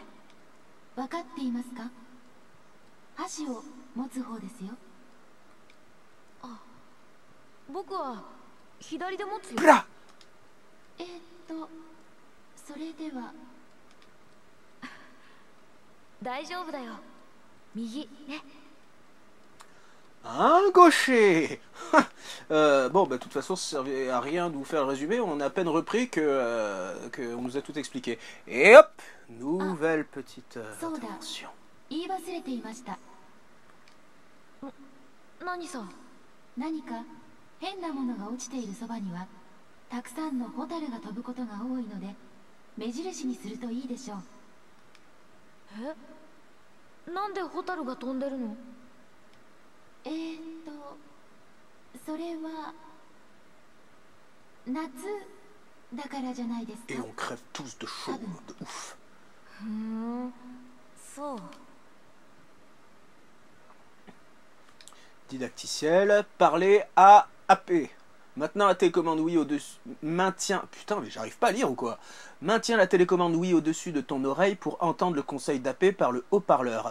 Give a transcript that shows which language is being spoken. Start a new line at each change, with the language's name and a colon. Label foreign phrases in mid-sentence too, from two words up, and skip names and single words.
Japanese: 分かっていますか？箸を持つ方ですよ。僕は左で持つよ。それでは大丈夫だよ。右ね。
French: Un gaucher. Bon, bah, de toute façon, ça servait à rien de vous faire le résumé. On a à peine repris que on nous a tout expliqué. Et hop, nouvelle petite intervention.
Japanese: 言い忘れていました。何さ。何か変なものが落ちているそばにはたくさんのホタルが飛ぶことが多いので目印にするといいでしょう。なんでホタルが飛んでるの？それは夏だからじゃないですか。
French: Et on crève tous de chaud, de ouf.
Japanese: そう。
French: Didacticiel, parler à AP. Maintenant la télécommande Wii au-dessus. Maintiens. Putain, mais j'arrive pas à lire ou quoi? Maintiens la télécommande Wii au-dessus de ton oreille pour entendre le conseil d'AP par le haut-parleur.